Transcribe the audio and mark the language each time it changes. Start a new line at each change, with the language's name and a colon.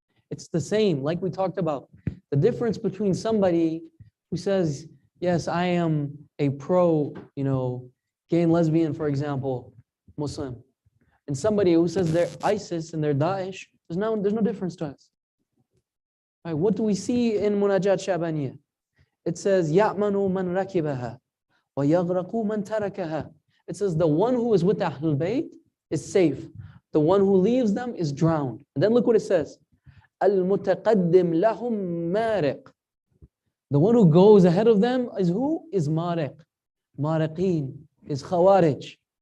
English: It's the same, like we talked about. The difference between somebody who says, yes, I am a pro, gay and lesbian, for example, Muslim, and somebody who says they're ISIS and they're Daesh, there's no difference to us. Right, what do we see in Munajat Shabaniyah? It says,
Arabic: يَأْمَنُ مَنْ رَكِبَهَا وَيَغْرَقُ مَنْ تَرَكَهَا.
English: It says the one who is with the Ahlul Bayt is safe. The one who leaves them is drowned. And then look what it says.
Arabic: الْمُتَقَدِّمْ لَهُمْ مَارِقٌ.
English: The one who goes ahead of them is who? Is Mariq. Mariqeen is Khawarij.